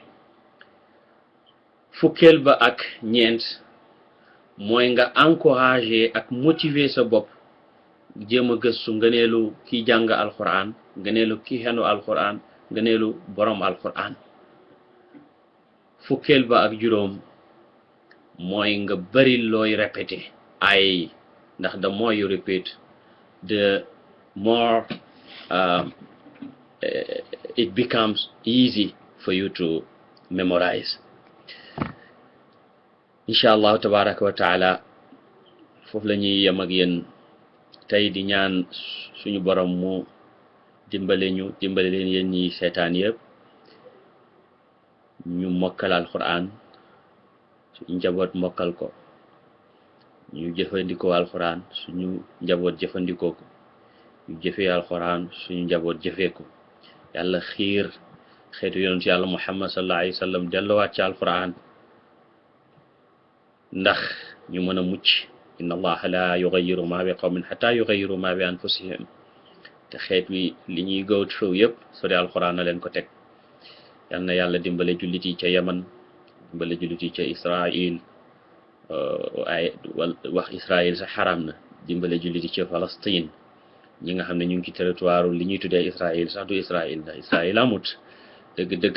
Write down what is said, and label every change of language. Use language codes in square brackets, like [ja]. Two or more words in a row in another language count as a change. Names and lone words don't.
[wo] fukkeel ba ak ñeent mooy nga encourager ak motiver sa bopp jéem a gëstu ngëneelu ki jàng alquran ngëneelu ki xenu alquran ngëneelu borom alquran. fukkeel ba ak juróom mooy nga bari looy répété ay ndax [en] the more you repeat, the more it becomes easy for you to memorize. [ar] إن شاء الله تبارك وتعالى [wo] foofu la ñuy yem ak yéen tey di ñaan suñu borom mu dimbale leen yéen ñi seetaan yëpp ñu mokkal alquran suñu njaboot mokkal ko, ñu jëfandikoo alquran suñu njaboot jëfandikoo ko, ñu jëfee alquran suñu njaboot jëfee ko. yàlla xiir xeetu yonent yàlla Muhammad [ar] صلى الله عليه وسلم [wo] delluwaat ci alquran ndax ñu mën a mucc. [ar] إن الله لا يغير ما بقوم حتى يغيروا ما بأنفسهم. [wo] te xeet wi li ñuy [en] go through [wo] yëpp su dee alquran na leen ko teg. yal na yàlla dimbale jullit yi ca Yaman, dimbale jullit yi ca Israël, ay wax Israël sax xaram na, dimbale jullit yi ca Palestine, ñi nga xam ne ñu ngi ci territoire li ñuy tuddee Israël sax du Israël ndax Israël amut dëgg-dëgg.